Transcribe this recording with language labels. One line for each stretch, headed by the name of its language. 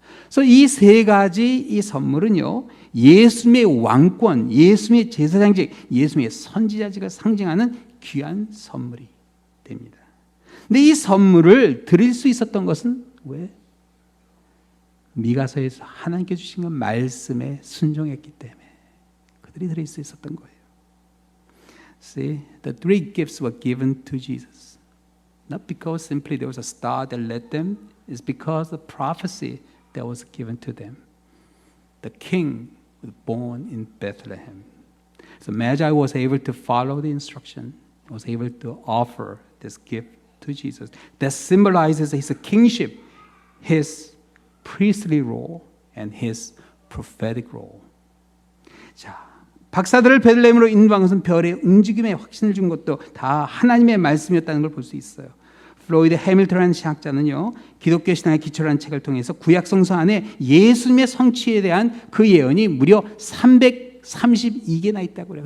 Korean: 그래서 이 세 가지 이 선물은요, 예수님의 왕권, 예수님의 제사장직, 예수님의 선지자직을 상징하는 귀한 선물이 됩니다. 근데 이 선물을 드릴 수 있었던 것은 왜? 미가서에서 하나님께 주신 건 말씀에 순종했기 때문에 그들이 드릴 수 있었던 거예요.
English: See, the three gifts were given to Jesus. Not because simply there was a star that led them, it's because the prophecy that was given to them. The king was born in Bethlehem. So Magi was able to follow the instruction, was able to offer this gift to Jesus. That symbolizes his kingship, his priestly role, and his prophetic role.
Korean: 자, 박사들을 베들레헴으로 인도한 것은 별의 움직임에 확신을 준 것도 다 하나님의 말씀이었다는 걸 볼 수 있어요. 플로이드 해밀턴이라는 신학자는요, 기독교 신앙의 기초라는 책을 통해서 구약 성서 안에 예수님의 성취에 대한 그 예언이 무려 332개나 있다고 그래요.